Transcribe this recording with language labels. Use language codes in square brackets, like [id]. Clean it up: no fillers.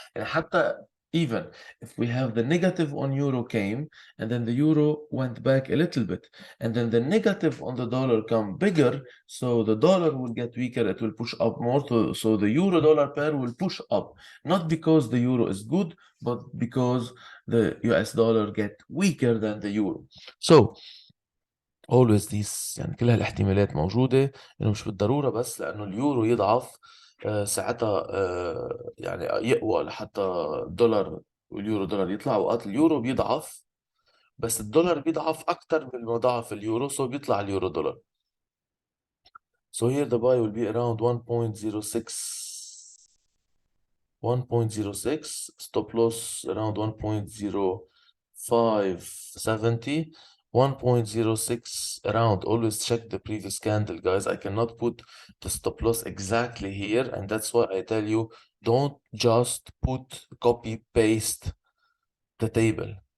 [en] And حتى even if we have the negative on euro came and then the euro went back a little bit and then the negative on the dollar come bigger, so the dollar will get weaker, it will push up more, so the euro dollar pair will push up, not because the euro is good, but because the US dollar get weaker than the euro. So always these [ar] يعني كل هالاحتمالات موجودة، إنه مش بالضرورة بس لأنه اليورو يضعف ساعتها يعني يقوى لحتى الدولار واليورو دولار يطلع. أوقات اليورو بيضعف بس الدولار بيضعف أكتر من ما ضعف اليورو، so بيطلع اليورو دولار. [en] So here the buy will be around 1.06, stop loss around 1.0570, 1.06 around. Always check the previous candle, guys. I cannot put the stop loss exactly here, and that's why I tell you, don't just copy paste the table.